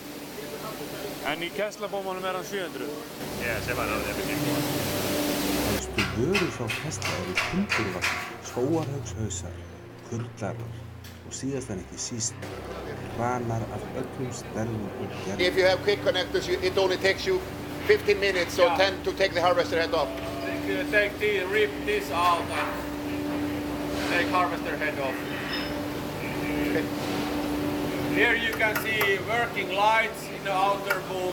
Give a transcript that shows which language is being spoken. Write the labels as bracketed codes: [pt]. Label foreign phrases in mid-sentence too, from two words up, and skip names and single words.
[is] En í Kesla-bómunum hann 700. Se var það. Helstu vörur frá Kesla timburvagnar, högghausar, kurlarar og síðast en ekki síst kranar af öllum stærðum og gerðum. [en] If you have quick connectors, it only takes you 15 minutes or 10 to take the harvester head off. Rip this out and take harvester head off. Okay. Here you can see working lights in the outer boom.